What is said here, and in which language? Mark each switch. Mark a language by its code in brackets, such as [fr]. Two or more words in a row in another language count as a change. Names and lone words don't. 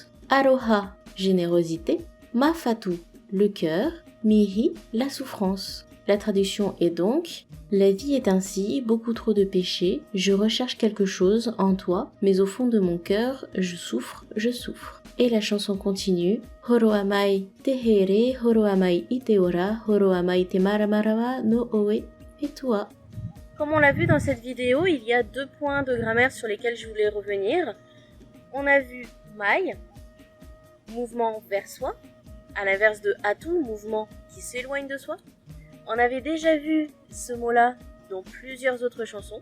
[fr] Aroha, générosité. Mafatu, le cœur, mihi, la souffrance. La traduction est donc « La vie est ainsi, beaucoup trop de péchés, je recherche quelque chose en toi, mais au fond de mon cœur, je souffre, je souffre. » Et la chanson continue [ty] « Horoamai te here, horoamai ite ora, horoamai te maramarama no oe [fr] et toi. » Comme on l'a vu dans cette vidéo, il y a 2 points de grammaire sur lesquels je voulais revenir. On a vu mai, mouvement vers soi, à l'inverse de atu, mouvement qui s'éloigne de soi. On avait déjà vu ce mot-là dans plusieurs autres chansons.